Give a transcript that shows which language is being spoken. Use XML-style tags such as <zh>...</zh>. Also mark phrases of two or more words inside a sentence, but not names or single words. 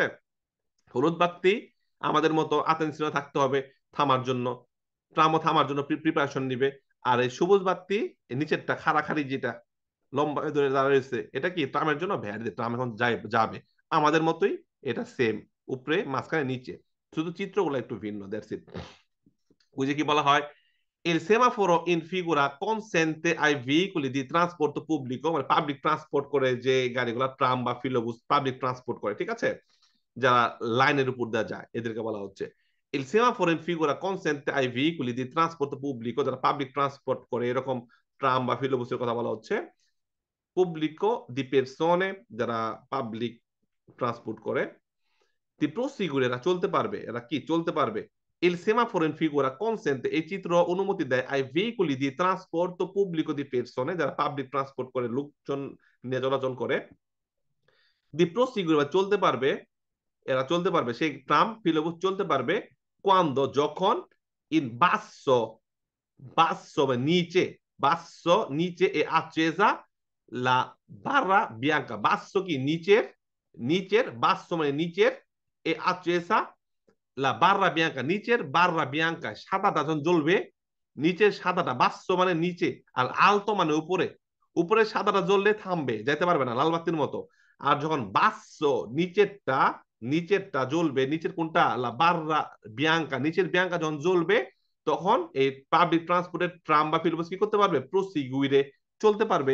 <bn>হলুদ বাতি আমাদের মতো আতেন্সিও থাকতে হবে থামার জন্য, ট্রামও থামার জন্য প্রিপারেশন নিবে। আর এই সবুজ বাতি নিচেরটা খাড়াখাড়ি যেটা লম্বা ধরে দাঁড়িয়েছে, এটা কি ট্রামের জন্য ভ্যাট দিয়ে ট্রাম এখন যাবে আমাদের মতোই। এটা সেম, উপরে মাঝখানে নিচে, শুধু চিত্রগুলো একটু ভিন্ন, দ্যাটস ইট। ওই যে কি বলা হয়,</bn> <it>il semaforo in figura consente ai veicoli di trasporto pubblico,</it> <bn>মানে পাবলিক ট্রান্সপোর্ট করে যে গাড়িগুলো, ট্রাম বা ফিলোবুস পাবলিক ট্রান্সপোর্ট করে, ঠিক আছে, যারা লাইনের উপর দিয়ে যায় এদেরকে বলা হচ্ছে</bn> <it>Il semaforo in figura consente ai veicoli di trasporto pubblico,</it> <bn>যারা পাবলিক ট্রান্সপোর্ট করে, এরকম ট্রাম বা ফিলোবুসের কথা বলা হচ্ছে,</bn> <it>pubblico di persone</it> <bn>যারা পাবলিক ট্রান্সপোর্ট করে,</bn> <it>di proseguire</it> <bn>এরা চলতে পারবে, এরা কি চলতে পারবে।</bn> <it>Il semaforo in figura consente,</it> <bn>এই চিত্র অনুমতি দেয়</bn> <it>ai veicoli di trasporto pubblico di persone</it> <bn>যারা পাবলিক ট্রান্সপোর্ট করে, লোকজন নিয়ে চলাচল করে,</bn> <it>di proseguire</it> <bn>চলতে পারবে, এরা চলতে পারবে, সেই ট্রাম ফিলোবুস চলতে পারবে quando যখন in</bn> <it>basso, basso</it> <bn>মানে নিচে, basso নিচে</bn> <it>e accesa la barra bianca,</it> <bn>basso কি নিচের, নিচের basso মানে নিচের,</bn> <it>e accesa la barra bianca</it> <bn>নিচের</bn> <it>barra bianca</it> <bn>সাদাটা যখন জ্বলবে, নিচের সাদাটা, basso মানে নিচে আর alto মানে উপরে, উপরে সাদাটা জ্বললে থামবে, যাইতে পারবে না, লাল বাতির মতো। আর যখন basso নিচেরটা, নিচেরটা জ্বলবে, নিচের কোনটা,</bn> <it>la barra bianca</it> <bn>নিচের বিয়াঙ্কা যখন জ্বলবে, তখন এই পাবলিক ট্রান্সপোর্টের ট্রাম বা ফিলবাস কি করতে পারবে, প্রসিগুইরে চলতে পারবে।</bn>